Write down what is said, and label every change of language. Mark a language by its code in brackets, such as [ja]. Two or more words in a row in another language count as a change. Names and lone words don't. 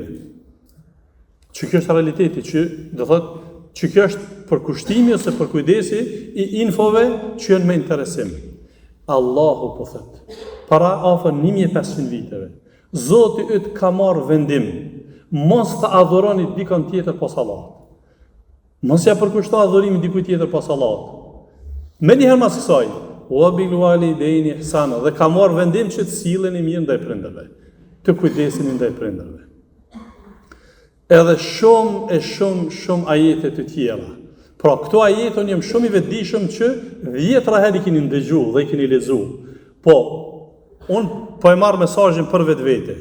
[sq] Që kjo është realiteti, që do thotë që kjo është për kushtimi ose për kujdesi i infove që janë me interesim. Allahu po thot, para afër 1500 viteve, Zoti yt ka marrë vendim, mos të adhuroni dikon tjetër pas Allahut. Mos ja përkushto adhurimin dikujt tjetër pas Allahut. Me njëherë mas kësaj, [ar] وبالوالدين إحسانا, [sq] dhe ka marrë vendim që të silleni mirë ndaj prindërve, të kujdeseni ndaj prindërve. Edhe shumë ajete të tjera. Pra, këto ajete unë jam shumë i vetëdijshëm që 10 herë i keni ndëgju dhe i keni lexu. Po, unë po e marr mesazhin për vetvete.